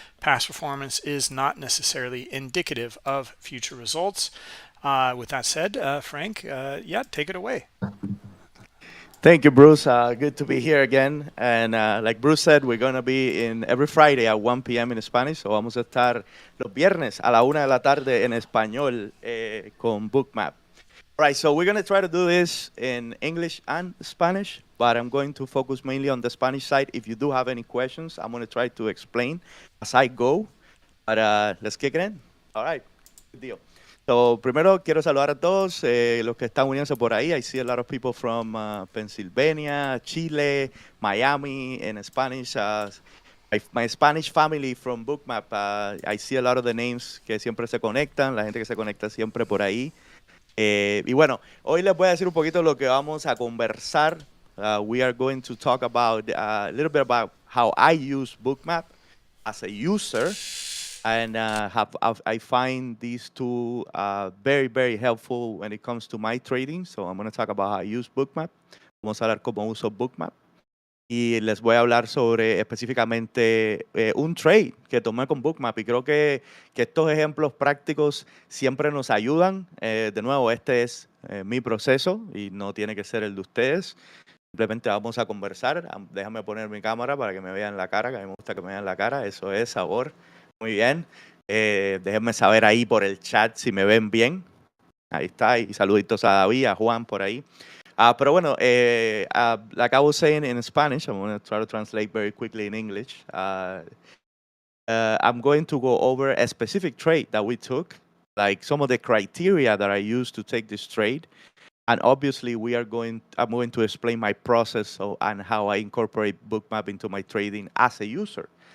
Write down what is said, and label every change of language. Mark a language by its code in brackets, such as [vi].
[en] Past performance is not necessarily indicative of future results. With that said, Frank, take it away. Thank you, Bruce. Good to be here again. And like Bruce said, we're going to be in every Friday at 1 p.m. in Spanish. [es] So vamos a estar los viernes a la 1 de la tarde en español con Bookmap. [en] All right, so we're going to try to do this in English and Spanish, but I'm going to focus mainly on the Spanish side. If you do have any questions, I'm going to try to explain as I go. But let's kick it in. All right, good deal. [es] So, primero quiero saludar a todos los que están uniéndose por ahí. [en] I see a lot of people from Pennsylvania, Chile, Miami, in Spanish. My Spanish family from Bookmap, I see a lot of the names [es] que siempre se conectan, la gente que se conecta siempre por ahí. Y bueno, hoy les voy a decir un poquito lo que vamos a conversar. [en] We are going to talk about a little bit about how I use Bookmap as a user. And I find these two very, very helpful when it comes to my trading. So I'm going to talk about how I use Bookmap. [es] Vamos a hablar cómo uso Bookmap. Y les voy a hablar sobre específicamente un trade que tomé con Bookmap. Y creo que estos ejemplos prácticos siempre nos ayudan. De nuevo, este es mi proceso y no tiene que ser el de ustedes. Simplemente vamos a conversar. Déjame poner mi cámara para que me vean la cara, que a mí me gusta que me vean la cara. Eso es sabor. Muy bien. Déjenme saber ahí por el chat si me ven bien. Ahí está. Y saluditos a David, a Juan por ahí. Pero bueno, [en] like I was saying in Spanish, I'm going to try to translate very quickly in English. I'm going to go over a specific trade that we took, like some of the criteria that I used to take this trade. And obviously, I'm going to explain my process and how I incorporate Bookmap into my trading as a user.